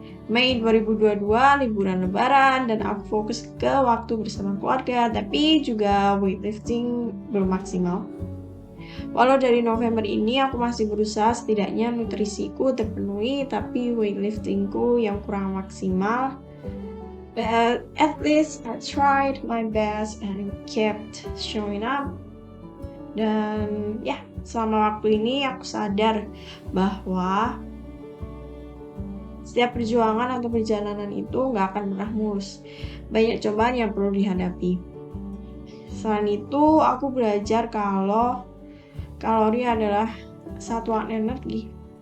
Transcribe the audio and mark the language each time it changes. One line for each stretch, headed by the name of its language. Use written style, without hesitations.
Indonesian: Mei 2022 liburan lebaran dan aku fokus ke waktu bersama keluarga, tapi juga weightlifting belum maksimal. Walau dari November ini aku masih berusaha setidaknya nutrisiku terpenuhi, tapi weightliftingku yang kurang maksimal.
English: But at least I tried my best and kept showing up.
Indonesian: Dan ya, selama waktu ini aku sadar bahwa setiap perjuangan atau perjalanan itu gak akan pernah mulus. Banyak cobaan yang perlu dihadapi. Selain itu, aku belajar kalau kalori adalah satuan energi.